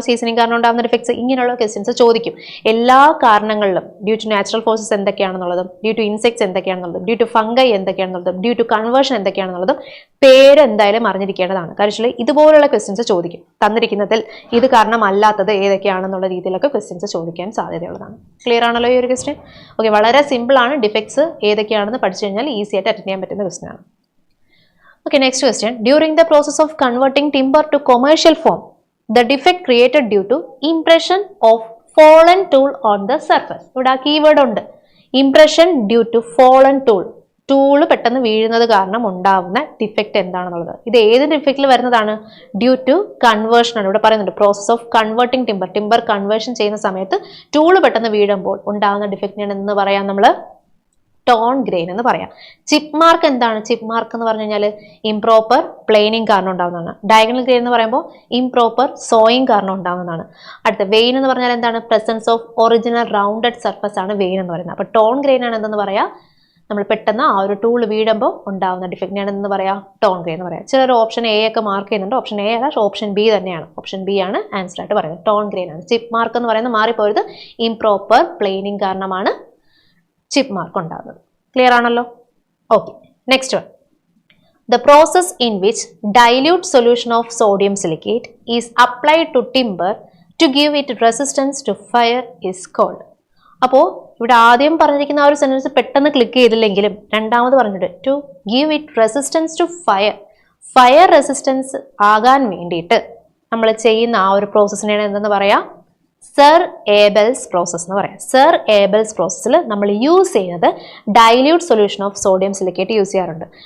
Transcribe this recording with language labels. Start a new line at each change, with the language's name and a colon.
Malayalam: Seasoning കാരണം ഉണ്ടാകുന്ന defects ഇങ്ങനെയുള്ള ക്വസ്റ്റ്യൻസ് ചോദിക്കും. എല്ലാ കാരണങ്ങളിലും due to natural forces എന്തൊക്കെയാണെന്നുള്ളതും, due to insects എന്തൊക്കെയാണെന്നുള്ളതും, due to fungi എന്തൊക്കെയാണെന്നുള്ളതും, due to conversion എന്തൊക്കെയാണെന്നുള്ളതും പേര് എന്തായാലും അറിഞ്ഞിരിക്കേണ്ടതാണ്. കാരണം ഇതുപോലുള്ള ക്വസ്റ്റ്യൻസ് ചോദിക്കും. തന്നിരിക്കുന്നതിൽ ഇത് കാരണമല്ലാത്തത് ഏതൊക്കെയാണെന്നുള്ള രീതിയിലൊക്കെ ക്വസ്റ്റ്യൻസ് ചോദിക്കാൻ സാധ്യതയുള്ളതാണ്. ക്ലിയർ ആണല്ലോ ഈ ഒരു ക്വസ്റ്റ്യൻ? ഓക്കെ, വളരെ സിമ്പിൾ ആണ്. ഡിഫക്ട്സ് ഏതൊക്കെയാണെന്ന് പഠിച്ചു കഴിഞ്ഞാൽ ഈസി ആയിട്ട് അറ്റൻഡ് ചെയ്യാൻ പറ്റുന്ന ക്വസ്റ്റ്യൻ ആണ്. Okay, next question.
English: During the process of converting timber to commercial form, the defect created due to impression of fallen tool on the surface.
Malayalam: ഇവിടെ ആ കീവേഡ് ഉണ്ട്,
English: Impression due to fallen tool.
Malayalam: Tool പെട്ടെന്ന് വീഴുന്നത് കാരണം ഉണ്ടാവുന്ന defect എന്താണെന്നുള്ളത്. ഇത് ഏത് ഡിഫക്റ്റിൽ വരുന്നതാണ്? ഡ്യൂ ടു കൺവേർഷൻ ആണ്. ഇവിടെ പറയുന്നുണ്ട്
English: Process of converting timber.
Malayalam: Timber conversion ചെയ്യുന്ന സമയത്ത് ടൂള് പെട്ടെന്ന് വീഴുമ്പോൾ ഉണ്ടാവുന്ന ഡിഫക്റ്റിനാണ് എന്ന് പറയാം നമ്മൾ ടോൺ ഗ്രെയിൻ എന്ന് പറയാം. ചിപ്പ് മാർക്ക് എന്താണ്? ചിപ്പ് മാർക്ക് എന്ന് പറഞ്ഞു കഴിഞ്ഞാൽ ഇംപ്രോപ്പർ പ്ലെയിനിങ് കാരണം ഉണ്ടാകുന്നതാണ്. ഡയഗണൽ ഗ്രെയിൻ എന്ന് പറയുമ്പോൾ ഇംപ്രോപ്പർ സോയിങ് കാരണം ഉണ്ടാകുന്നതാണ്. അടുത്ത വെയിൻ എന്ന് പറഞ്ഞാൽ എന്താണ്?
English: presence of original rounded surface
Malayalam: ആണ് വെയിൻ എന്ന് പറയുന്നത്. അപ്പോൾ ടോൺ ഗ്രെയിൻ ആണ് എന്തെന്ന് പറയാം? നമ്മൾ പെട്ടെന്ന് ആ ഒരു ടൂൾ വീഴുമ്പോൾ ഉണ്ടാകുന്ന ഡിഫക്റ്റിനാണ് എന്ന് പറയാം ടോൺ ഗ്രെയിൻ എന്ന് പറയാം. ചിലർ ഓപ്ഷൻ എ ഒക്കെ മാർക്ക് ചെയ്യുന്നുണ്ട്. ഓപ്ഷൻ എ അല്ല, ഓപ്ഷൻ ബി തന്നെയാണ്. ഓപ്ഷൻ ബി ആണ് ആൻസർ ആയിട്ട് പറയുന്നത്. ടോൺ ഗ്രെയിൻ ആണ്. ചിപ്പ് മാർക്ക് എന്ന് പറയുന്നത് മാറിപ്പോയത് ഇംപ്രോപ്പർ പ്ലെയിനിങ് കാരണമാണ് ചിപ്പ് മാർക്ക് ഉണ്ടാകുന്നത്. ക്ലിയർ ആണല്ലോ? Okay, next one.
English: The process in which dilute solution of sodium silicate is applied to timber to give it resistance to fire is called.
Malayalam: അപ്പോൾ ഇവിടെ ആദ്യം പറഞ്ഞിരിക്കുന്ന ആ ഒരു സെന്റൻസ് പെട്ടെന്ന് ക്ലിക്ക് ചെയ്തില്ലെങ്കിലും രണ്ടാമത് പറഞ്ഞിട്ട്
English: To give it resistance to fire.
Malayalam: Fire resistance ആകാൻ വേണ്ടിയിട്ട് നമ്മൾ ചെയ്യുന്ന ആ ഒരു പ്രോസസ്സിനാണ് എന്തെന്ന് പറയാം? സർ ഏബൽസ് പ്രോസസ് എന്ന് പറയാം. സർ ഏബൽസ് പ്രോസസ്സിൽ നമ്മൾ യൂസ് ചെയ്യുന്നത്
English: dilute solution of sodium silicate
Malayalam: use ചെയ്യാറുണ്ട്.